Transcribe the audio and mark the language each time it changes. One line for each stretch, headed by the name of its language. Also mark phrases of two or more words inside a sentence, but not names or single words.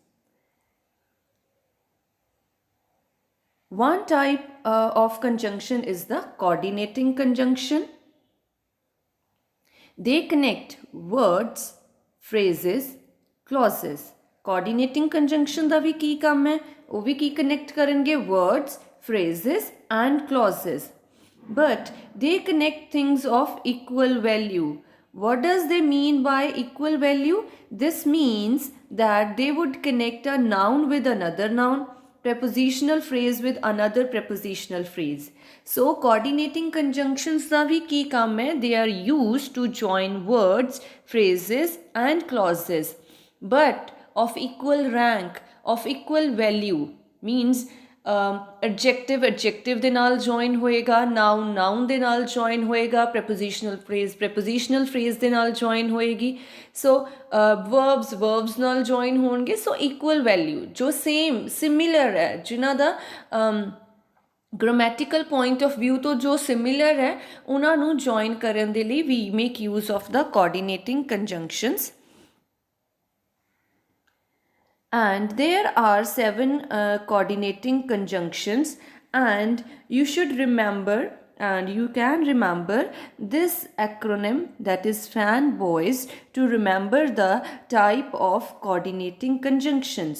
English: One type of conjunction is the coordinating conjunction. They connect words, phrases, clauses. Coordinating conjunction
Punjabi: ਦਾ ਵੀ ਕੀ ਕੰਮ ਹੈ? ਉਹ ਵੀ ਕੀ connect ਕਰਨਗੇ?
English: Words, phrases and clauses. But they connect things of equal value. What does they mean by equal value? This means that they would connect a noun with another noun, prepositional phrase with another prepositional phrase. So coordinating conjunctions
Punjabi: ਦਾ ਵੀ ਕੀ ਕੰਮ ਹੈ?
English: They are used to join words, phrases and clauses, but of equal rank, of equal value. Means adjective adjective
Punjabi: ਦੇ ਨਾਲ join ਹੋਏਗਾ,
English: noun noun
Punjabi: ਦੇ ਨਾਲ join ਹੋਏਗਾ,
English: prepositional phrase
Punjabi: ਦੇ ਨਾਲ join ਹੋਏਗੀ.
English: So verbs
Punjabi: ਨਾਲ join ਹੋਣਗੇ.
English: So equal value
Punjabi: ਜੋ similar ਹੈ, ਜਿਨ੍ਹਾਂ ਦਾ
English: grammatical point of view
Punjabi: ਤੋਂ ਜੋ similar ਹੈ, ਉਹਨਾਂ ਨੂੰ join ਕਰਨ ਦੇ ਲਈ
English: we make use of the coordinating conjunctions. And there are 7 coordinating conjunctions, and you should remember, and you can remember this acronym, that is fanboys, to remember the type of coordinating conjunctions.